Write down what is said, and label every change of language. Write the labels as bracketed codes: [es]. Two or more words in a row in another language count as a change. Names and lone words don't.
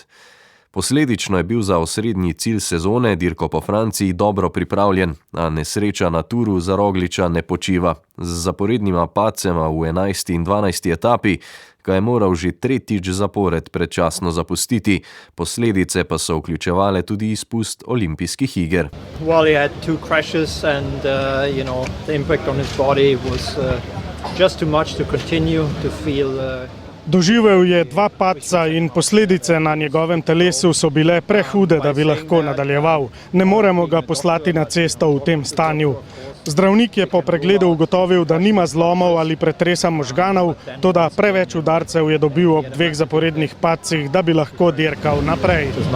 [sl] Posledično je bil za osrednji cilj sezone, dirko po Franciji, dobro pripravljen, a nesreča na turu za Rogliča ne počiva. Z zaporednima padcema v 11. in 12. etapi ga je moral že 3. zapored predčasno zapustiti, posledice pa so vključevale tudi izpust olimpijskih iger. [en] Well, he had 2 crashes and the impact on his body was just too much to continue to feel [sl] Doživel je 2 padca in posledice na njegovem telesu so bile prehude, da bi lahko nadaljeval. Ne moremo ga poslati na cesto v tem stanju. Zdravnik je po pregledu ugotovil, da nima zlomov ali pretresa možganov, toda preveč udarcev je dobil ob 2 zaporednih padcih, da bi lahko dirkal naprej.